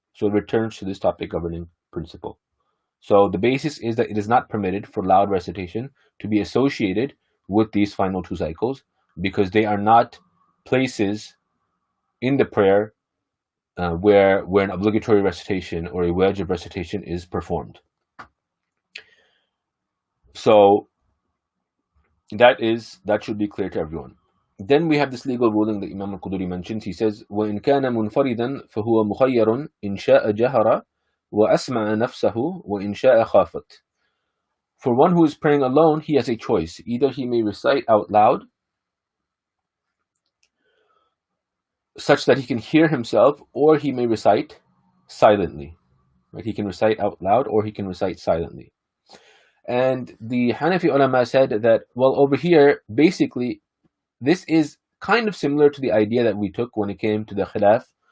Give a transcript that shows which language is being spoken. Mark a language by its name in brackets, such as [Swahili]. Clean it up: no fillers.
[English] So it returns to this topic governing principle. So the basis is that it is not permitted for loud recitation to be associated with these final two cycles, because they are not places in the prayer where an obligatory recitation or a wajib recitation is performed. So that should be clear to everyone. Then we have this legal ruling that Imam al-Quduri mentions. He says, [Arabic] وَإِنْ كَانَ مُنْفَرِدًا فَهُوَ مُخَيَّرٌ إِنْ شَاءَ جَهَرَ وَأَسْمَعَ نَفْسَهُ وَإِنْ شَاءَ خَافَتْ. [English] For one who is praying alone, he has a choice. Either he may recite out loud, such that he can hear himself, or he may recite silently. Right? He can recite out loud, or he can recite silently. And the Hanafi ulama said that, well, over here, basically, this is kind of similar to the idea that we took when it came to the khilaf